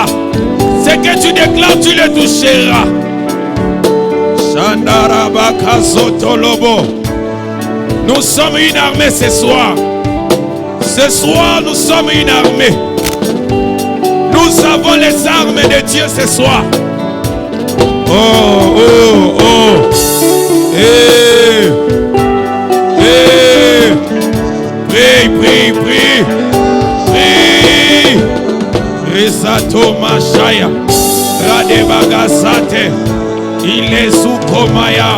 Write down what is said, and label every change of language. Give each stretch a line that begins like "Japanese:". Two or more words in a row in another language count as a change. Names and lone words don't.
French: Ce que tu déclares, tu le toucheras. Nous sommes une armée ce soir. Ce soir, nous sommes une armée. Nous Nous avons les armes de Dieu ce soir. Oh, oh, oh. Hey. Hey. Prie, prie, prie. Prie. Resato Mashaya. Radebagasate. Il est sous Komaya.